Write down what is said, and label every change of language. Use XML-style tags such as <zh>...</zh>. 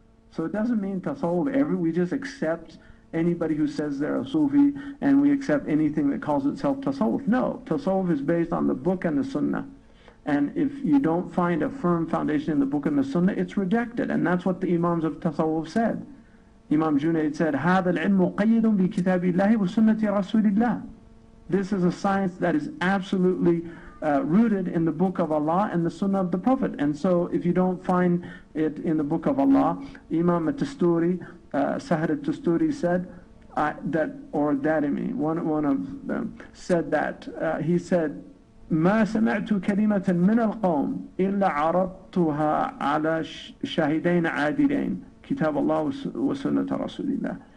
<en>So it doesn't mean tasawwuf we just accept anybody who says they're a Sufi and we accept anything that calls itself tasawwuf. No, tasawwuf is based on the book and the sunnah. And if you don't find a firm foundation in the book and the sunnah, it's rejected. And that's what the imams of tasawwuf said. Imam Junaid said,</en> <ar>هذا العلم مقيد بكتاب الله وسنة رسول الله.</ar> <en>This is a science that is absolutely rooted in the book of Allah and the sunnah of the Prophet. And so if you don't find it in the book of Allah, Imam al-Tusturi, Sahar al-Tusturi said one of them said that, he said,</en> <ar>ما سمعت كلمة من القوم إلا عرضتها على شاهدين عادلين كتاب الله وسنة رسول الله.</ar>